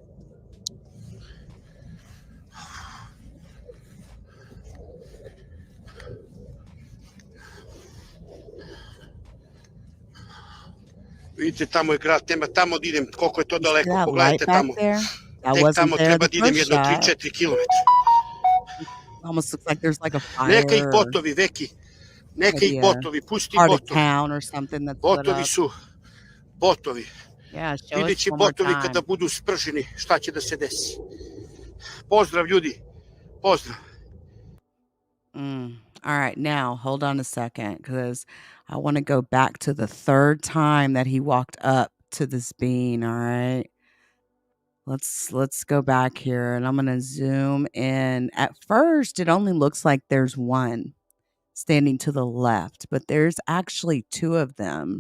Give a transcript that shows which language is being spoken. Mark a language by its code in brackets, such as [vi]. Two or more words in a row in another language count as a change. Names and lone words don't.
[sr] Vidite, tamo je grad, tamo da idem, koliko je to daleko, pogledajte tamo. Tek tamo treba da idem jedno 3-4 kilometra. [en] Almost looks like there's like a fire. [sr] Neka ih botovi, Veki. Neka ih botovi, pusti botovi. Botovi su, botovi. Vidjet će botovi kada budu sprženi, šta će da se desi. Pozdrav, ljudi. Pozdrav. [en] All right, now hold on a second, because I want to go back to the third time that he walked up to this bean. All right, let's go back here, and I'm gonna zoom in. At first, it only looks like there's one standing to the left, but there's actually two of them.